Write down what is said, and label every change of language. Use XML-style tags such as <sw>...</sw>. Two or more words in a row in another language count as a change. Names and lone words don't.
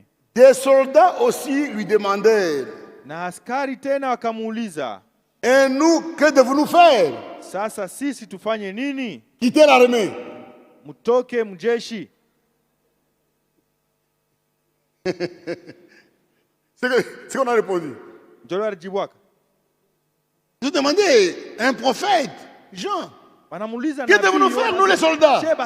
<fr>Des soldats aussi lui demandèrent,</fr> <sw>Na askari tena wakamuuliza,</sw> <fr>Et nous, que devons-nous faire?</fr> <sw>Sasa sisi tufanye nini?</sw> <fr>Quitter l'armée.</fr> <sw>Mutoke mjeshi.</sw> <fr>C'est qu'on a répondu. Je demandais à un prophète, Jean, que devons-nous faire, nous les soldats?</fr>